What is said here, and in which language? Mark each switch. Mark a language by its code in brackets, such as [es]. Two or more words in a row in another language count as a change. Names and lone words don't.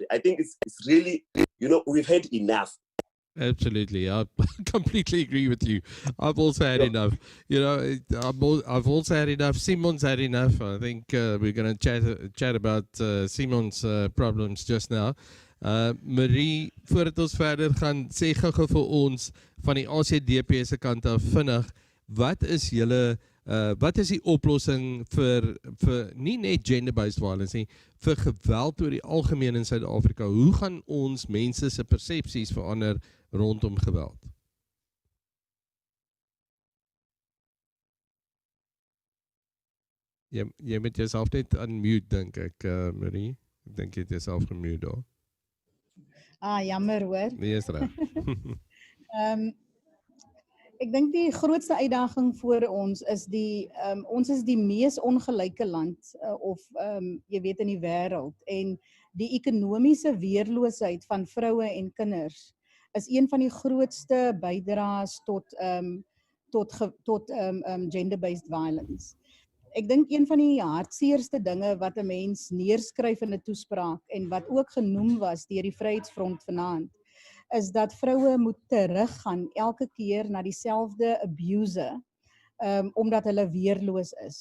[en] I think it's really, we've had enough. Absolutely, I completely agree with you. I've also had enough. I've also had enough. Simon's had enough. I think we're going to chat about Simon's problems just now. [af] Marie, voordat ons verder gaan, sê gou-gou vir ons van die ACDP se kant af vinnig, wat is die oplossing vir nie net [en] gender-based violence [af] nie, vir geweld oor die algemeen in Suid-Afrika? Hoe gaan ons mense se persepsies verander rondom geweld? Jy moet jouself net unmute, dink ek, Marie. Ek dink jy het jouself gemute daar. Jammer hoor. Nee, is reg. Ek dink die grootste uitdaging voor ons is ons is die mees ongelyke land jy weet in die wêreld, en die ekonomiese weerloosheid van vroue en kinders is een van die grootste bydraes tot [en] gender-based violence. [af] Ek dink een van die hartseerste dinge wat 'n mens neerskryf in 'n toespraak en wat ook genoem was deur die Vryheidsfront vanaand, is dat vroue moet teruggaan elke keer na dieselfde abuser, omdat hulle weerloos is.